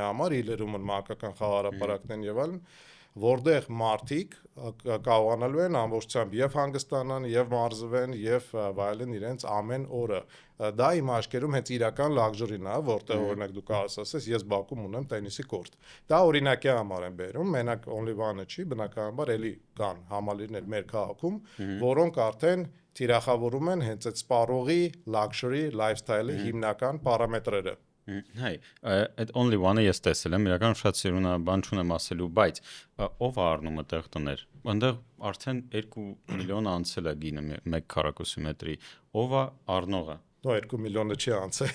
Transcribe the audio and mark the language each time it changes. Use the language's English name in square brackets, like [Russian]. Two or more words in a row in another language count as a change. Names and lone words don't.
[Armenian] համար, իլերում մանկական խաղարապարակներ եւ այլն, որտեղ մարդիկ կարողանալու են ամբողջությամբ եւ հանգստանան, եւ մարզվեն, եւ այլն իրենց ամեն օրը։ Դա իմ աչքերում հենց իրական լաքժուրին է, որտեղ օրինակ դու կարաս ասես, ես Բաքվում ունեմ տենիսի կորտ։ Դա օրինակի համար եմ բերում, մենակ Only One-ը չի, բնականաբար էլի կան համալիրներ մեր քաղաքում, որոնք արդեն թիրախավորում են հենց այդ սպառողի [English] luxury lifestyle- [Armenian] ի հիմնական պարամետրերը։ Հայ, այդ Only One-ը ես տեսել եմ, իրական շատ սիրուն բան չունեմ ասելու, բայց ով է առնում այդտեղ տներ։ Այնտեղ արդեն 2 միլիոն անցել է գինը 1 քառակուսի մետրի։ Ով է առնողը։ Նո 2 միլիոնը չի անցել։